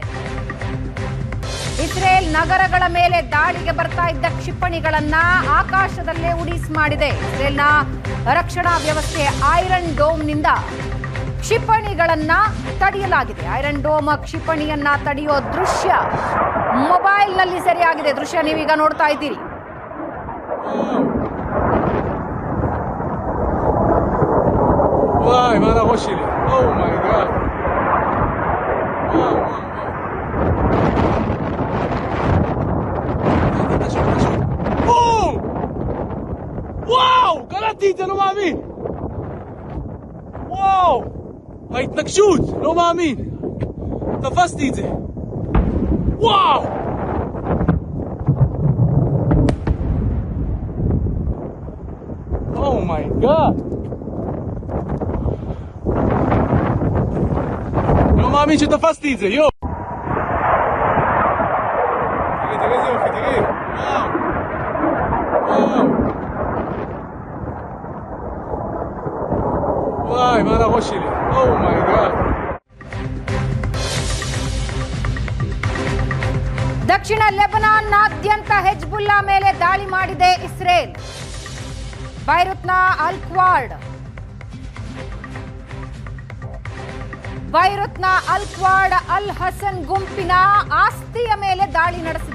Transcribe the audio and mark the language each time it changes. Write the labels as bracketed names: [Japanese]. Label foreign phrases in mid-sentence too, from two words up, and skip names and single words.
[Kannada] ಇಸ್ರೇಲ್ ನಗರಗಳ ಮೇಲೆ ದಾಳಿಗೆ ಬರ್ತಾ ಇದ್ದ ಕ್ಷಿಪಣಿಗಳನ್ನ ಆಕಾಶದಲ್ಲೇ ಉಡೀಸ್ ಮಾಡಿದೆ. ಇಸ್ರೇಲ್ನ ರಕ್ಷಣಾ ವ್ಯವಸ್ಥೆ ಐರನ್ ಡೋಮ್ನಿಂದ ಕ್ಷಿಪಣಿಗಳನ್ನ ತಡೆಯಲಾಗಿದೆ. ಐರನ್ ಡೋಮ್ ಕ್ಷಿಪಣಿಯನ್ನ ತಡೆಯೋ ದೃಶ್ಯ ಮೊಬೈಲ್ನಲ್ಲಿ ಸೆರೆಯಾಗಿದೆ. ದೃಶ್ಯ ನೀವೀಗ ನೋಡ್ತಾ ಇದ್ದೀರಿ. Vai, ma la Rochelle. [English] Oh my god. Wow. Boom! [Hebrew] Wow! קלטתי, לא מאמין. וואו! ההתנגשות, לא מאמין. תפסתי את זה. וואו! [English] Oh my god. [Hebrew] לא מאמין שתפסתי את זה, יו! תראי איזה יופי, תראי! וואי, מה על הראש שלי? אומייגאד! [Kannada] ದಕ್ಷಿಣ ಲೆಬನಾನ್ನಾದ್ಯಂತ ಹೆಜ್ಬುಲ್ಲಾ ಮೇಲೆ ದಾಳಿ ಮಾಡಿದೆ ಇಸ್ರೇಲ್. ಬೈರುತ್ನ ಅಲ್ ಕ್ವಾಡ್ ಅಲ್ ಹಸನ್ ಗುಂಪಿನ ಆಸ್ತಿಯ ಮೇಲೆ ದಾಳಿ ನಡೆಸಿದೆ.